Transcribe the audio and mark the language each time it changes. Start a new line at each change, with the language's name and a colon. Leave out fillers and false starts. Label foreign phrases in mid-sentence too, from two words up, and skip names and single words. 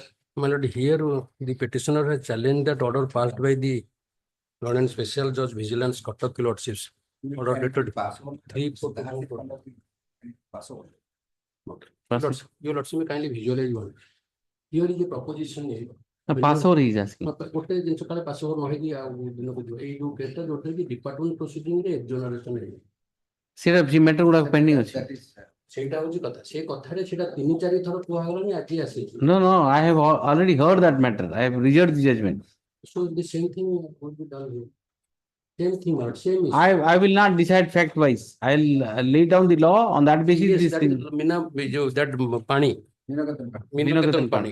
English: My lord, here the petitioner has challenged that order passed by the Lord and Special Judge Vigilance Cuttack Lordships. Order dated 3/4. Your lordship may kindly visualize one. Here is a proposition. Pass over is asking.
Odia: ଗୋଟେ ଜିନିଷ କାଳେ
English: pass over
Odia: ନ ହେଇକି ଆଉ ଦିନକୁ ଯିବ ଏଇ ଯୋଉ କେସଟା ଯୋଉଟା କି
English: department proceeding
Odia: ରେ ଏକ୍ସୋନରେସନ ହେଇଛି ସେଟା ସେ ମ୍ୟାଟର ଗୁଡାକ ପେଣ୍ଡିଂ ଅଛି. ସେଇଟା ହଉଛି କଥା ସେ କଥାରେ ସେଇଟା 3-4 ଥର କୁହାଗଲାଣି ଆଜି ଆସିଛି.
English: No, I have already heard that matter. I have reserved the judgment. So the same thing would be done here. Same thing, same issue. I will not decide fact wise. I'll lay down the law on that basis. Yes, This that thing. that Pani. Minakatan Pani.